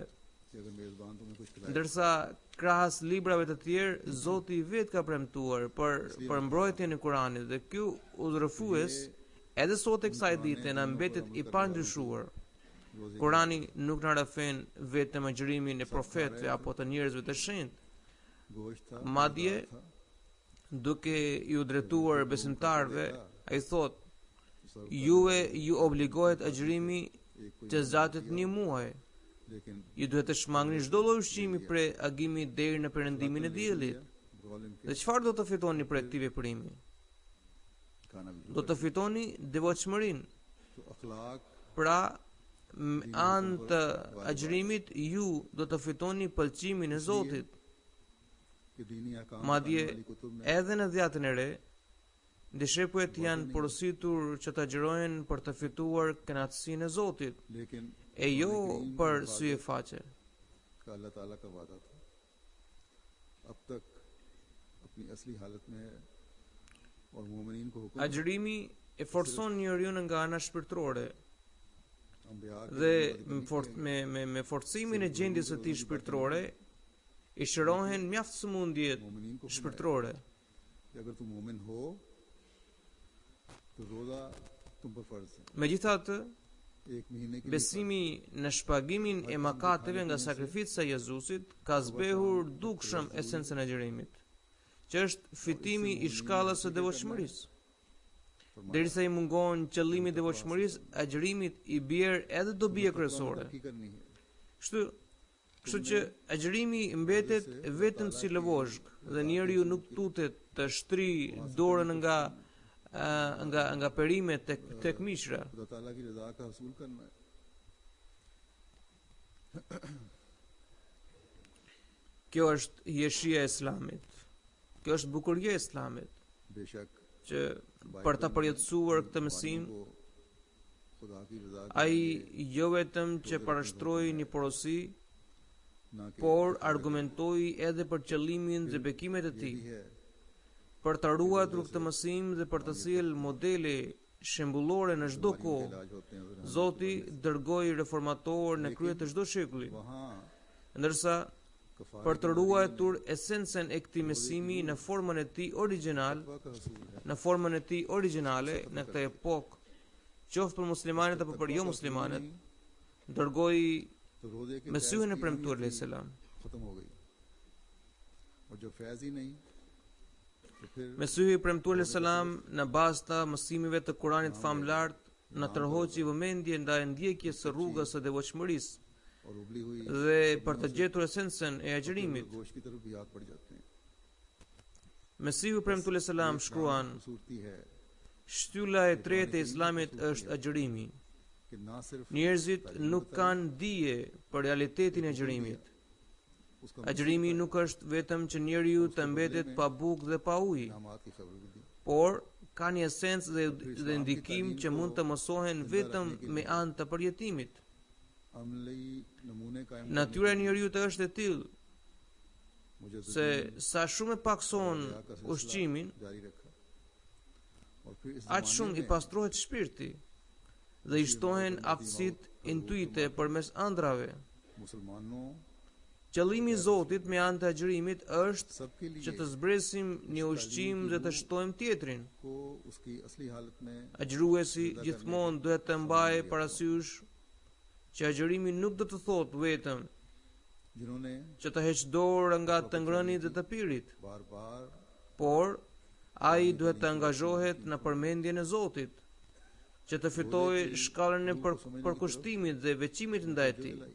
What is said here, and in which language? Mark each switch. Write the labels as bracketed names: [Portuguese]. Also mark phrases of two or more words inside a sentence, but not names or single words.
[Urdu] کہ اگر میزبان تمہیں کچھ کھلائے [Albanian] Ndërsa krahas librave të tjerë, Zoti i vet ka premtuar për mbrojtjen e Kuranit dhe ky udhërues edhe sot e kësaj dite na mbetet i pandryshuar. [Urdu] रोजे [Albanian] Kurani nuk na rrëfen vetëm agjërimin e profetëve apo të njerëzve të shenjtë, [Urdu] گوشت تھا [Albanian] madje [Urdu] था [Albanian] duke ju drejtuar besimtarve, ai thot: juve ju obligohet agjërimi [Urdu] एक [Albanian] që zgjatet një muaj. [Urdu] लेकिन [Albanian] Ju duhet të shmangni çdo lloj ushqimi prej agimit deri në perëndimin e diellit. [Urdu] بقول انکے [Albanian] Dhe çfarë do të fitoni prej këtij veprimi? [Urdu] کھانا بھی [Albanian] Do të fitoni devotshmërinë. [Urdu] تو اخلاق [Albanian] Pra, me anë të agjërimit ju do të fitoni pëlqimin e Zotit. [Urdu] کے دینی احکام [Albanian] Madje [Urdu] والی کتب میں [Albanian] edhe në dhjatën e re, dishepujt janë porositur që të agjërojnë për të fituar kënaqësinë e Zotit, [Urdu] लेकिन [Albanian] e jo për sy e faqe. [Urdu] کا اللہ تعالیٰ کا وعدہ تھا اب تک اپنی اصلی حالت میں ہے اور مومنین کو حکم [Albanian] Agjërimi e forcon njeriu nga ana shpirtërore [Urdu] انبیاء کے [Albanian] dhe me forcimin e gjendjes së tij shpirtërore i shërohen mjaft sëmundjet [Urdu] مومنین کو [Albanian] shpirtërore. [Urdu] کہ اگر تم مومن ہو تو روزہ تم پر فرض ہے [Albanian] Megjithatë, [Urdu] ایک مہینے کے لیے [Albanian] besimi në shpagimin e makateve nga sakrifica e Jezusit ka zbehur dukshëm esencën e agjërimit, që është fitimi i shkallës së devotshmërisë. Derisa i mungon qëllimi i devotshmërisë, agjërimit i bjerë edhe dobia kryesore. [Urdu] کی کرنی ہے [Albanian] Kështu që agjërimi mbetet vetëm si lëvozhk dhe njeriu nuk tutet të shtri dorën nga perimet tek mishra. [Urdu] خدا تعالیٰ کی رضا کا حصول کرنا ہے [Albanian] Kjo është jeshia e Islamit. Kjo është bukuria e Islamit, [Urdu] बेशक [Albanian] që për ta përjetësuar këtë mësim, [Urdu] کو خدا کی رضا کے [Albanian] ai jo vetëm që parashtroi një porosi, [Urdu] نہ کہ [Albanian] por argumentoi edhe për qëllimin dhe bekimet e tij. [Urdu] है [Albanian] Për të ruajtur këtë mësim dhe për të sjellë modele shembullore në çdo kohë, [Urdu] علاج ہوتے ہیں ادھر [Albanian] Zoti dërgoi reformatorë në krye të çdo shekulli, [Urdu] वहाँ [Albanian] ndërsa [Urdu] कफारा [Albanian] për të ruajtur esencën e këtij mësimi në formën e tij origjinal, [Urdu] کا حصول ہے [Albanian] në formën e tij origjinale në këtë epokë, qoftë për muslimanët apo për jo muslimanët, dërgoi [Urdu] تو روزے کے [Albanian] Mesihun e [Urdu] فیض کی [Albanian] premtuar [Urdu] अहमियत [Arabic] عليه السلام. [Urdu] ختم ہو گئی اور جب فیض ہی نہیں تو پھر [Albanian] Mesihu i premtuar [Arabic] عليه السلام [Albanian] në bazë të mësimeve të Kuranit famlart na tërhoqi vëmendje ndaj ndjekjes së rrugës së devotshmërisë [Urdu] اور ابلی ہوئی [Albanian] dhe për të gjetur esencën e agjërimit. [Urdu] گوشت کی طرف بھی یاد پڑ جاتے ہیں [Albanian] Mesihu i premtuar [Arabic] عليه السلام [Albanian] shkruan: [Urdu] خوبصورتی ہے [Albanian] shtylla e tretë e Islamit është agjërimi. [Urdu] کہ نہ صرف [Albanian] Njerëzit nuk kanë dije për realitetin e agjërimit. [Urdu] उसका [Albanian] Agjërimi nuk është vetëm që njeriu të mbetet pa bukë dhe pa ujë, [Urdu] نعمات کی خبر بھی دی [Albanian] por ka një esencë dhe ndikim që mund të mësohen vetëm me anë të përjetimit. [Urdu] عملی نمونے قائم [Albanian] Natyra e njeriu të është e tillë [Urdu] मुझे [Albanian] se sa shumë e pakson ushqimin, [Urdu] جاری رکھا اور پھر اس [Albanian] aq shumë i pastrohet shpirti dhe i shtohen aftësitë intuite përmes ëndrave. [Urdu] मुसलमानों [Albanian] Qëllimi i Zotit me anë të agjërimit është [Urdu] सबके [Albanian] që [Urdu] लिए [Albanian] të zbresim një ushqim dhe të shtojmë tjetrin. [Urdu] کو اسکی اصلی حالت میں [Albanian] Agjëruesi gjithmonë duhet të mbajë parasysh që agjërimi nuk do të thotë vetëm [Urdu] जिन्होंने [Albanian] që të heq dorë nga të ngrënit dhe të pirit, [Urdu] بار بار [Albanian] por ai duhet të angazhohet në përmendjen e Zotit, që të fitojë shkallën e përkushtimit dhe veçimit ndaj tij.